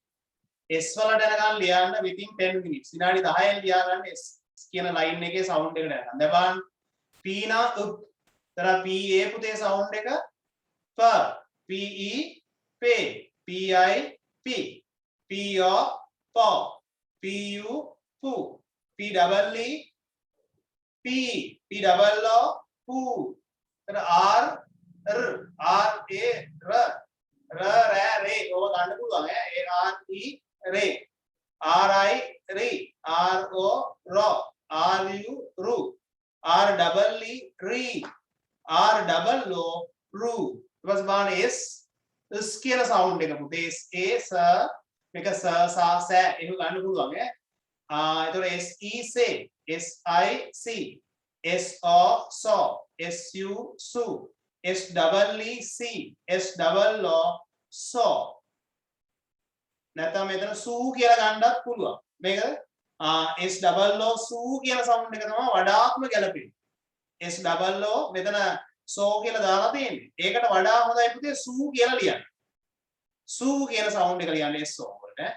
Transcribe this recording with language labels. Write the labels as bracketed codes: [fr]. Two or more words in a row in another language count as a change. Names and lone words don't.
[si] S වලට එනකන් ලියන්න [en] within 10 minutes. [si] විනාඩි 10න් ලියා ගන්න S කියන line එකේ sound එකට යනවා. දැන් බලන්න [en] p නා up. තර p a පුතේ sound එක p p e pe p i p p o po p u pu p double e p p double o pu තර r r r a r r ra re [si] ඕව ගන්න පුළුවන් ඈ [en] a r e re r i ri r o ro r u ru r double e ri r double o ru [si] ඊපස් බලන්න [en] s s කියන sound එක පුතේ s a s මේක s sa sa [si] එහෙම ගන්න පුළුවන් ඈ එතකොට [en] s e se s i c s o so s u su s double e c s double o so [si] නැත්නම් මෙතන සූ කියලා ගන්නත් පුළුවන් මේකද [en] s double o [si] සූ කියන sound එක තමයි වඩාත්ම ගැලපෙන්නේ [en] s double o [si] මෙතන so කියලා දාලා තියෙන්නේ ඒකට වඩා හොඳයි පුතේ සූ කියලා ලියන්න සූ කියන sound එක ලියන්න [en] s o [si] වලට